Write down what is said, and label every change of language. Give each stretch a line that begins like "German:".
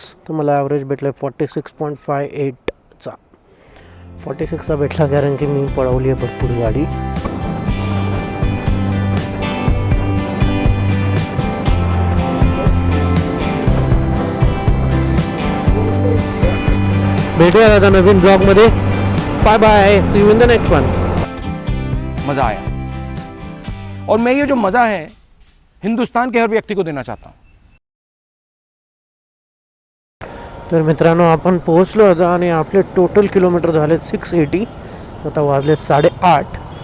Marathi: तर मला ॲव्हरेज भेटलं आहे 46.58चा. 46चा भेटला कारण की मी पळवली आहे भरपूर गाडी. भेटूया आता नवीन ब्लॉगमध्ये.
English: Bye bye, see you in the next one.
Hindi: मज़ा आया और मैं ये जो मज़ा है हिंदुस्तान के हर व्यक्ति को देना चाहता हूँ.
Marathi: तर मित्रांनो आपण पोहोचलो होतो आणि आपले टोटल किलोमीटर झाले 680. आता वाजले 8:30